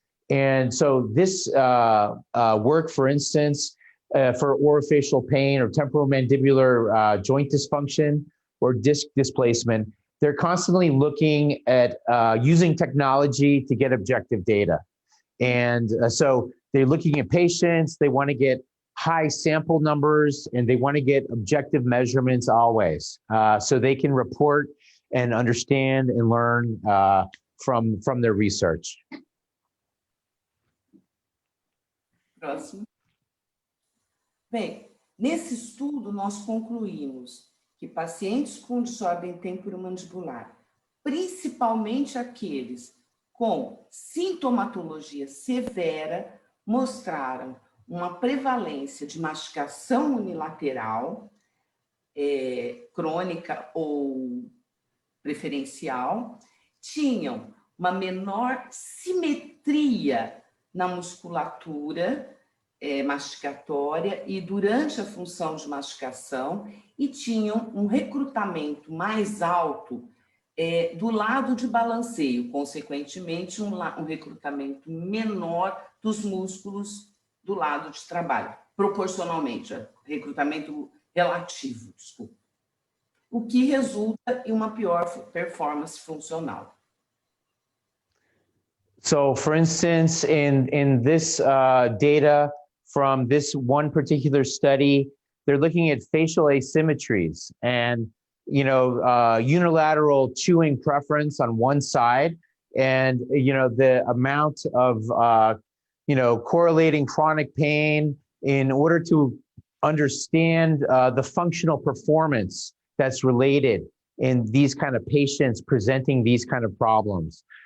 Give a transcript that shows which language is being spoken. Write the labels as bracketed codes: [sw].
[en] And so this work, for instance, for orofacial pain or temporomandibular joint dysfunction or disc displacement, they're constantly looking at using technology to get objective data. And so they're looking at patients, they want to get high sample numbers and they want to get objective measurements always, so they can report and understand and learn from their research. [pt] Próximo. Bem, nesse estudo nós concluímos que pacientes com desordem temporomandibular, principalmente aqueles com sintomatologia severa, mostraram uma prevalência de mastigação unilateral, crônica ou preferencial, tinham uma menor simetria na musculatura mastigatória e durante a função de mastigação, e tinham um recrutamento mais alto do lado de balanceio, consequentemente um recrutamento menor dos músculos do lado de trabalho, proporcionalmente, recrutamento relativo, desculpa, o que resulta em uma pior performance funcional. [en] So, for instance, in this data from this one particular study, they're looking at facial asymmetries and, unilateral chewing preference on one side, and, the amount of, correlating chronic pain in order to understand the functional performance that's related in these kind of patients presenting these kind of problems.